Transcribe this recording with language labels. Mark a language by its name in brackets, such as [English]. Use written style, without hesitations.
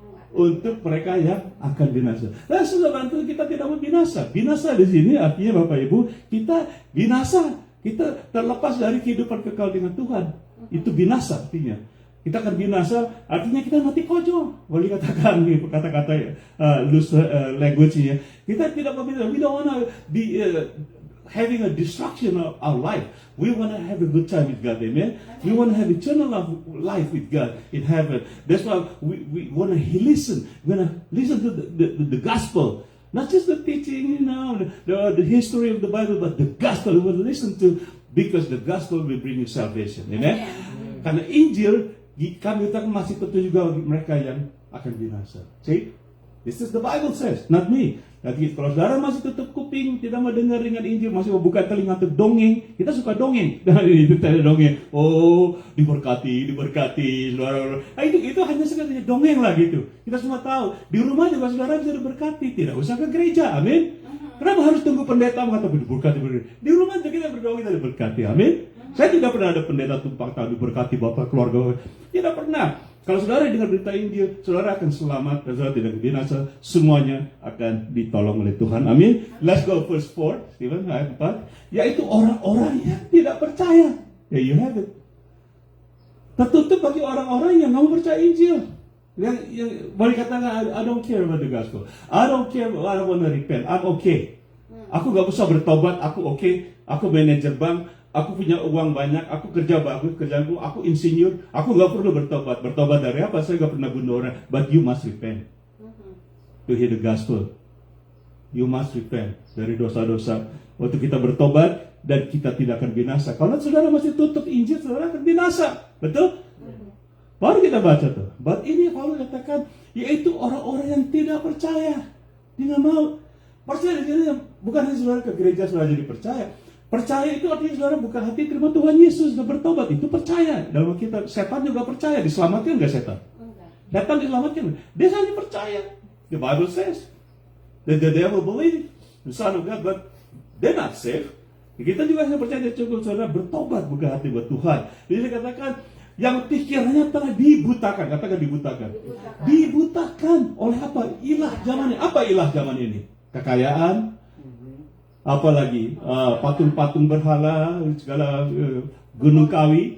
[Indonesian] Untuk mereka yang akan binasa. Nah, saudara, kita tidak mau binasa. Binasa di sini artinya Bapak Ibu, kita binasa, kita terlepas dari kehidupan kekal dengan Tuhan. Itu binasa artinya. Kita akan binasa, artinya kita mati konyol. Boleh katakan nih kata-kata loose language-nya. Kita tidak mau binasa. [English] We don't want to be having a destruction of our life. We want to have a good time with God, amen? We want to have eternal life with God in heaven. That's why we want to listen. We want to listen to the gospel. Not just the teaching, the history of the Bible, but the gospel we want to listen to, because the gospel will bring you salvation, amen? [Indonesian] Karena Injil kami masih tentu juga bagi mereka yang akan binasa. See? [English] This is the Bible says, not me. [Indonesian] Jadi kalau saudara masih tutup kuping, tidak mau dengar dengan Injil, masih mau buka telinga untuk dongeng, kita suka dongeng. Dan itu tadi dongeng. Oh, diberkati, saudara. Nah, itu hanya sekedar dongeng lah gitu. Kita semua tahu. Di rumah juga saudara bisa diberkati, tidak usah ke gereja. Amin. Kenapa harus tunggu pendeta mengatakan diberkati? Di rumah kita berdoa, kita diberkati. Amin. Saya tidak pernah ada pendeta tumpang tindih diberkati bapak keluarga. Tidak pernah. Kalau saudara dengar berita Injil, saudara akan selamat dan saudara tidak binasa. Semuanya akan ditolong oleh Tuhan. Amin. [English] Let's go verse 4, [Indonesian] Stephen, ayat 4. Yaitu orang-orang yang tidak percaya. [English] There you have it. [Indonesian] Tertutup bagi orang-orang yang nggak percaya Injil. Yang boleh katakan, [English] I don't care about the gospel. I don't care, I don't want to repent. I'm okay. [Indonesian] Aku gak usah bertobat, aku okay. Aku manajer bank. Aku punya uang banyak, aku kerja bagus, kerjaanku, aku insinyur, aku gak perlu bertobat. Bertobat dari apa? Saya gak pernah bunuh orang. [English] But you must repent to hear the gospel. You must repent [Indonesian] dari dosa-dosa. Waktu kita bertobat dan kita tidak akan binasa. Kalau saudara masih tutup Injil, saudara akan binasa. Betul? Baru kita baca tuh. But ini Paulus katakan, yaitu orang-orang yang tidak percaya. Dia gak mau. Percaya di sini bukan hanya saudara ke gereja saudara jadi percaya. Percaya itu artinya saudara bukan hati terima Tuhan Yesus dan bertobat. Itu percaya. Dalam kita setan juga percaya. Diselamatkan nggak setan? Datang diselamatkan. Dia hanya percaya. [English] The Bible says that the devil believe the Son of God, but they're not saved. [Indonesian] Kita juga hanya percaya cukup saudara bertobat buka hati buat Tuhan. Jadi dia katakan yang pikirannya telah dibutakan. Katakan dibutakan. Dibutakan oleh apa? Ilah zaman ini. Apa ilah zaman ini? Kekayaan. Apalagi patung-patung berhala, segala gunung kawi.